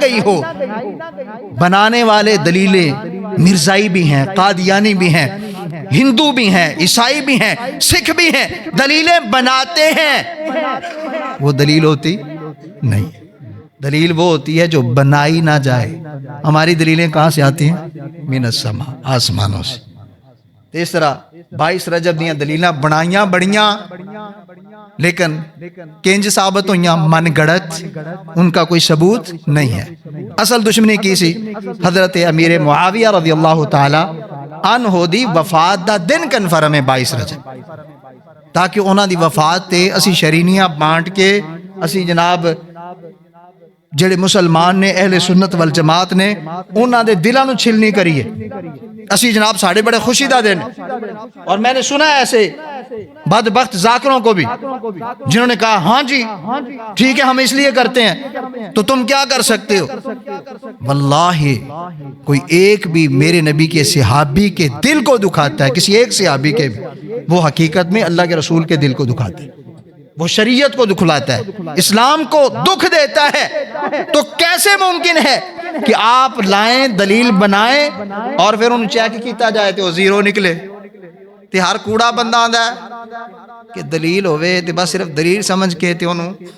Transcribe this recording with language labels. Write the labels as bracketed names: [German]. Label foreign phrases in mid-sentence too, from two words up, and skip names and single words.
[Urdu] گئی ہو بنانے والے دلیلیں مرزائی بھی ہیں قادیانی بھی ہیں ہندو بھی ہیں عیسائی بھی ہیں سکھ بھی ہیں دلیلیں بناتے ہیں وہ دلیل ہوتی نہیں دلیل وہ ہوتی ہے جو بنائی نہ جائے ہماری دلیلیں کہاں سے آتی ہیں [Arabic] من السماء [Urdu] آسمانوں سے اس طرح [Punjabi] 22 رجب دیاں دلیلاں بنائیاں بڑیاں لیکن کنج ثابت ہوئیاں من گڑت [Urdu] ان کا کوئی ثبوت نہیں ہے اصل دشمنی کی سی [Punjabi] حضرت امیر معاویہ [Arabic] رضی اللہ تعالی عنہ [Punjabi] دی وفات دا دن کنفرم ہے 22 رجب تاکہ انہاں دی وفات تے اسی شرینیاں بانٹ کے اسی جناب جڑے مسلمان نے اہل سنت والجماعت نے انہاں دے دلاں نو چھلنی کریے اسی جناب ساڑھے بڑے خوشی دا دن [Urdu] اور میں نے سنا ہے ایسے بدبخت ذاکروں کو بھی جنہوں نے کہا ہاں جی ٹھیک ہے ہم اس لیے کرتے ہیں تو تم کیا کر سکتے ہو واللہ کوئی ایک بھی میرے نبی کے صحابی کے دل کو دکھاتا ہے کسی ایک صحابی کے بھی وہ حقیقت میں اللہ کے رسول کے دل کو دکھاتا ہے وہ شریعت کو دکھلاتا ہے اسلام کو دکھ دیتا ہے تو کیسے ممکن ہے کہ آپ لائیں دلیل بنائیں اور پھر ان [Punjabi] چیک کیتا جائے تو زیرو نکلے تے ہر کوڑا بندہ آندا ہے کہ دلیل ہوئے تے بس صرف دلیل سمجھ کے تے انہوں